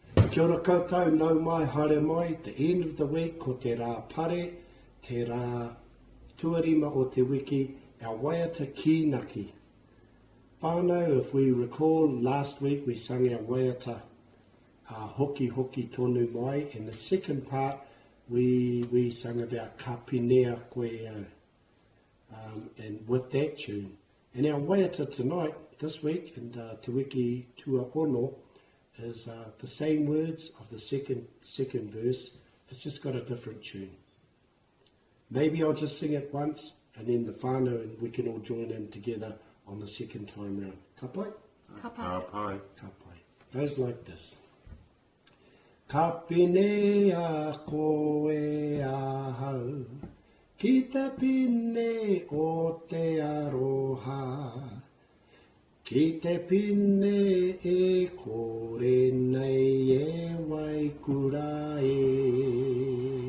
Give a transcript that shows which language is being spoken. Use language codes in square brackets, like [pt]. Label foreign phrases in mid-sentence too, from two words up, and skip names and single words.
[mi] Kia ora koutou, nau mai, haere mai, [en] the end of the week, [mi] ko te rā pare, te rā tuarima o te wiki, our waiata kīnaki. [en] Whānau, if we recall, last week we sang our [mi] waiata hoki hoki tonu mai. [en] In the second part, we sang about [mi] ka pinea koe au, [en] and with that tune. And our waiata tonight, this week, in [mi] Te Wiki Tuapono, [en] is the same words of the second verse. It's just got a different tune. Maybe I'll just sing it once, and then the whānau, and we can all join in together on the second time round. [mi] Ka pai? Ka pai. Ka pai. [en] Goes like this. [mi] Ka pinea koe ahau, ki te pine o te aroha. Ki te pine e kore nei e waikura e.